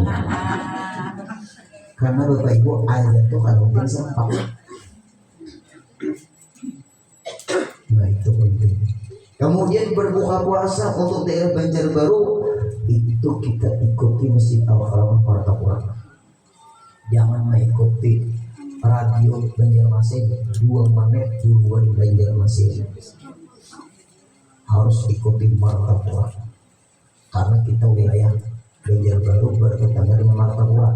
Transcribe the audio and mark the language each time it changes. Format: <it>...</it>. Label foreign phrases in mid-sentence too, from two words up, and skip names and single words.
<id>Karena Bapak Ibu azan itu kan mungkin sempat. Nah itu penting. Kemudian berbuka puasa untuk daerah Banjarbaru itu kita ikuti Masjid Al-Haram Partapuran. Jangan mengikuti Banjarmasin 2 menit duluan Banjarmasin harus ikuti Martapura karena kita wilayah Banjarbaru bertetangga dengan Martapura.</id>